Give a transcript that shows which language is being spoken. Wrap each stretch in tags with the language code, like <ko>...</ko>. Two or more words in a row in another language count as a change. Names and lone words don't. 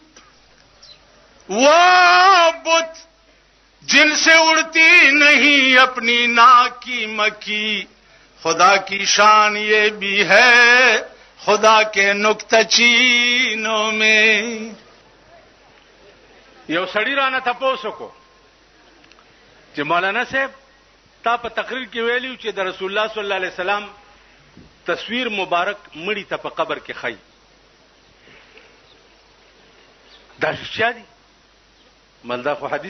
<ur>وہ بت جن سے اڑتی نہیں اپنی ناک کی مکھی، خدا کی شان یہ بھی ہے خدا کے نکتہ چینوں میں.</ur> <ps>یو سړی رانه تاسو کو چې مولانا صاحب تا په تقریر کې ویلیو چې د</ps> <ar>رسول الله صلی الله علیه وسلم</ar> <ps>تصویر مبارک مړی ته په قبر کې خای، دا شادي ملدا خو حدیث</ps>